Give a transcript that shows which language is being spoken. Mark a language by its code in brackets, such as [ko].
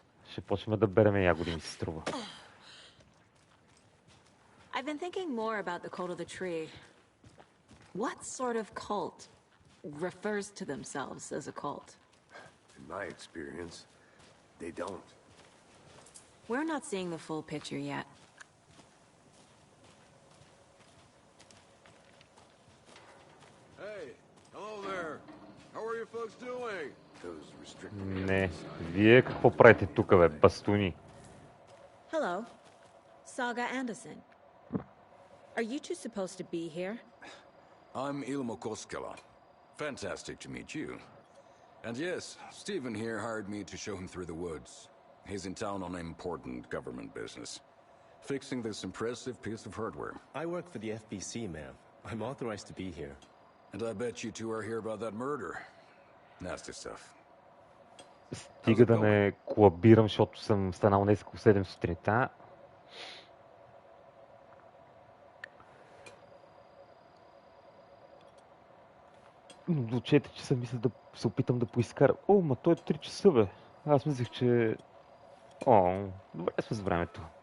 [bg] Ще почнем да береме ягоди, ми се струва. [en] I've been thinking more about the cult of the tree. What sort of cult refers to themselves as a cult? In my experience, they don't. We're not seeing the full picture yet. Hey, hello there. How are you folks doing? [bg] Не, вие какво правите тук, бе, бастуни? [en] Hello, Saga Anderson. Are you two supposed to be here? I'm Ilmo Koskela. Fantastic to meet you. And yes, Stephen here hired me to show him through the woods. He's in town on important government business. Fixing this impressive piece of hardware. I work for the FBC, ma'am. I'm authorized to be here. And I bet you two are here about that murder. Nasty stuff. [bg] Стига да не колабирам, защото съм станал днес около 7 сутринта. Но до 4 часа мисля да се опитам да поискарам. О, ма той е 3 часа, бе. Аз мислех, че... Добре сме с времето.